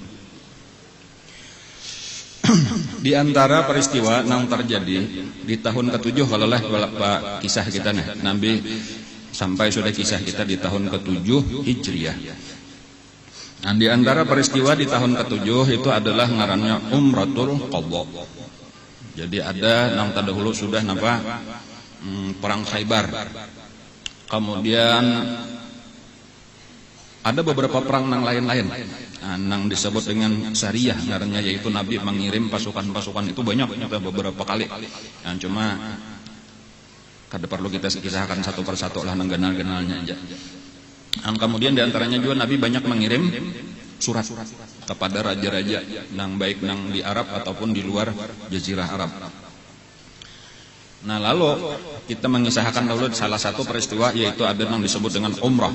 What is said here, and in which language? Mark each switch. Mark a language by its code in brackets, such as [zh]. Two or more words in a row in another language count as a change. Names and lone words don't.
[id] Di antara peristiwa yang terjadi di tahun ke-7 kalau lah Pak kisah kita Nabi sampai sudah kisah kita di tahun ke-7 Hijriah. Nah, di antara peristiwa di tahun ke-7 itu adalah ngarannya Umratul Qadha. Jadi ada nang terdahulu sudah perang Khaybar. Kemudian ada beberapa perang nang lain-lain nang disebut dengan syariah ngarannya yaitu Nabi mengirim pasukan-pasukan itu banyak beberapa kali. [bjn] Nah, cuma kada perlu kita kisahkan satu persatu lah nang ganal-ganalnya aja. [id] Dan kemudian diantaranya juga Nabi banyak mengirim surat kepada raja-raja nang baik nang di Arab ataupun di luar Jazirah Arab. Nah lalu kita mengisahkan dulu salah satu peristiwa yaitu ada yang disebut dengan umrah.